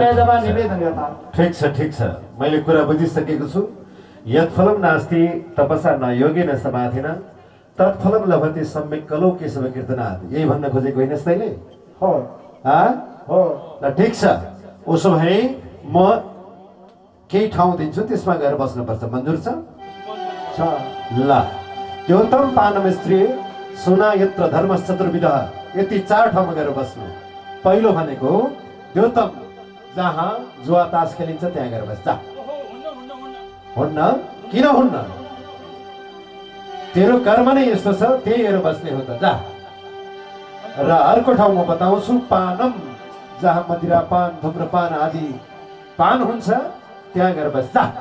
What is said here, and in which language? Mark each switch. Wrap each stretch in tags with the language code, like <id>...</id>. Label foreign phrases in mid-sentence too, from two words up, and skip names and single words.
<ne>क्षमा निवेदन गर्दा। ठिक छ मैले कुरा बुझिसकेको छु।</ne> <sa>यत्फलं नास्ति तपसा न योगेन समाधिन तत्फलं लभते सम्यक् कलौ केशव कीर्तनात्।</sa> <ne>यही भन्न खोजेको होइनस् तैँले? हो हो। ल ठिक छ, उसो भए म केही ठाउँ दिन्छु, त्यसमा गएर बस्नुपर्छ। मन्जुर छ?</ne> <sa>ल द्योतम पानम स्त्री सुना यत्र धर्मश्चतुर्विधः।</sa> <ne>यति 4 ठाउँमा गएर बस्नु। पहिलो भनेको द्योतम, जहाँ जुवा तास खेलिन्छ त्यहाँ गएर बस्छ। हुन्न? किन हुन्न? तेरो कर्म नै यस्तो छ, त्यही हेरेर बस्ने हो त। जा। र अर्को ठाउँ म बताउँछु, पानम, जहाँ मदिरापान धुम्रपान आदि पान हुन्छ त्यहाँ गएर बस्छ।</ne>